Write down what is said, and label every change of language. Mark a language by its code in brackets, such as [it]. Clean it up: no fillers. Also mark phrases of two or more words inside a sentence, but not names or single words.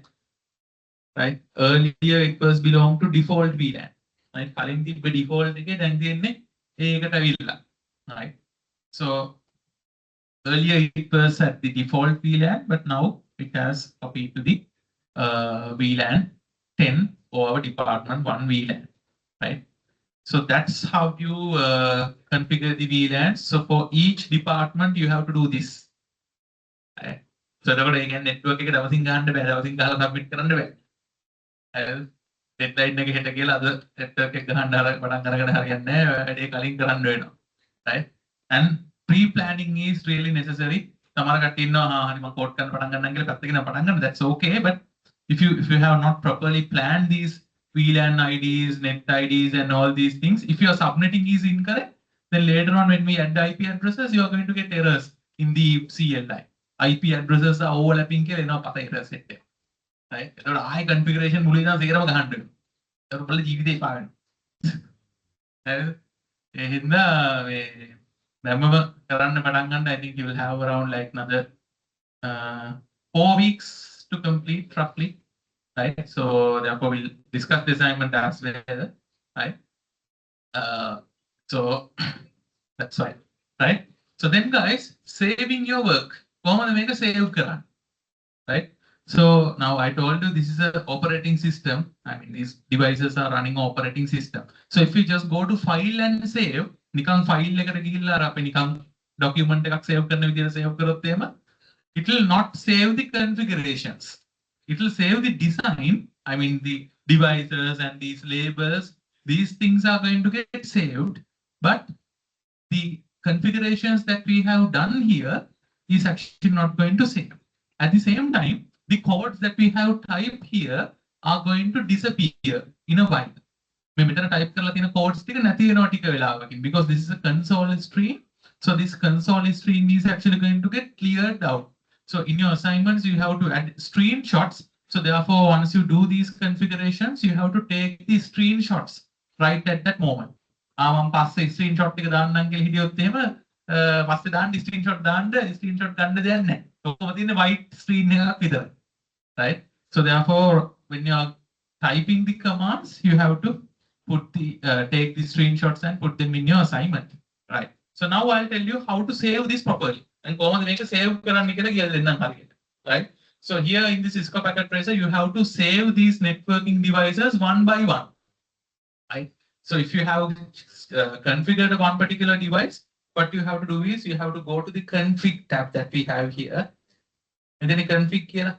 [en] Right? Earlier it was belong to default VLAN. Right? [si] කලින් තිබ්බ default එකේ දැන් තියෙන්නේ ඒකට අවිල්ලා. [en] Right? So earlier it was at the default VLAN, but now it has copied to the VLAN 10 or our department 1 VLAN. Right? So that's how you configure the VLANs. So for each department, you have to do this. Right? So again, [si] network එක දවසින් ගන්න බෑ. දවසින් ගහලා submit කරන්න බෑ. Deadline එක හෙට කියලා අද network එක ගහන්න පටන් අරගෙන හරියන්නේ නැහැ. වැඩේ කලින් කරන්න වෙනවා. [en] Right? And pre-planning is really necessary. [si] සමහර කට්ටිය ඉන්නවා හරි මම කෝඩ් කරන්න පටන් ගන්නම් කියලා පැත්තකින් පටන් ගන්න. [en] That's okay, but if you have not properly planned these VLAN IDs, net IDs, and all these things, if your subnetting is incorrect, then later on when we add the IP addresses, you are going to get errors in the CLI. IP addresses are overlapping [si] කියලා එනවා පත [en] errors එක්ක. Right? [si] ඒතකොට ආයෙ configuration මුලින් ඉඳන් සේරම ගහන්න වෙනවා. ඒතකොට බලලා ජීවිතේ පාවෙනවා. හරිද? ඒ හින්දා මේ දැම්මම කරන්න පටන් ගන්න [en] I think you will have around like another 4 weeks to complete roughly. Right? So therefore we'll discuss the assignment as well. Right? So that's why. Right? So then guys, saving your work. [si] කොහොමද මේක save කරන්නේ? [en] Right? So now I told you this is an operating system. I mean these devices are running operating system. So if you just go to file and save, [si] නිකන් file එකට ගිහිල්ලා අර අපි නිකන් document එකක් save කරන විදිහට save කරොත් එහෙම [en] it will not save the configurations. It will save the design. I mean the devices and these labels. These things are going to get saved, but the configurations that we have done here is actually not going to save. At the same time, the codes that we have typed here are going to disappear in a while. [si] මේ මෙතන type කරලා තියෙන codes ටික නැති වෙනවා ටික වෙලාවකින් [en] because this is a console stream. So this console stream is actually going to get cleared out. So in your assignments, you have to add screenshots. So therefore, once you do these configurations, you have to take the screenshots right at that moment. [si] මම පස්සේ screenshot එක දාන්නම් කියලා හිටියොත් එහෙම පස්සේ දාන්න screenshot දාන්න screenshot ගන්න දෙයක් නැහැ. ඔක්කොම තියෙන්නේ white screen එකක් විතරයි. [en] Right? So therefore, when you are typing the commands, you have to put the take the screenshots and put them in your assignment. Right? So now I'll tell you how to save this properly. [si] And කොහොමද මේක save කරන්න කියලා කියලා දෙන්නම් හරියට. [en] Right? So here in the Cisco packet tracer, you have to save these networking devices one by one. Right? So if you have configured one particular device, what you have to do is you have to go to the config tab that we have here. And then config here.